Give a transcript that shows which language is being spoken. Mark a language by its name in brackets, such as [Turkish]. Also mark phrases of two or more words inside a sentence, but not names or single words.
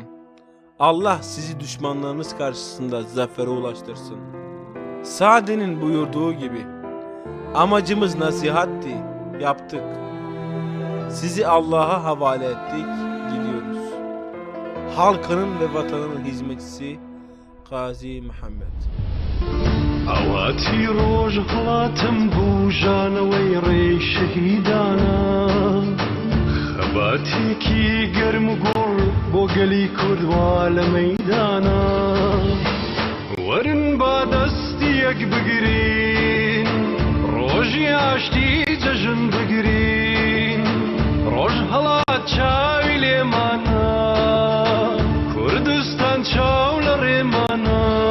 [Turkish] Allah sizi düşmanlarınız karşısında zafere ulaştırsın. Sa'di'nin buyurduğu gibi, amacımız nasihatti, yaptık. Sizi Allah'a havale ettik, gidiyoruz. Halkının ve vatanının hizmetçisi Gazi Muhammed. [Central Kurdish] ئەواتی ڕۆژ هەڵاتم بوو ژانەوەی شەهیدانە خەباتێکی گەرم و گوڕ بۆ گەلی کوردوا لە مەیدانە وەرن با دەستی یەک بگرین ڕۆژی ئاشتی جەژن بگرین ڕۆژ هەڵات چاوی لێمانە کوردستان چاو لە ڕێمانە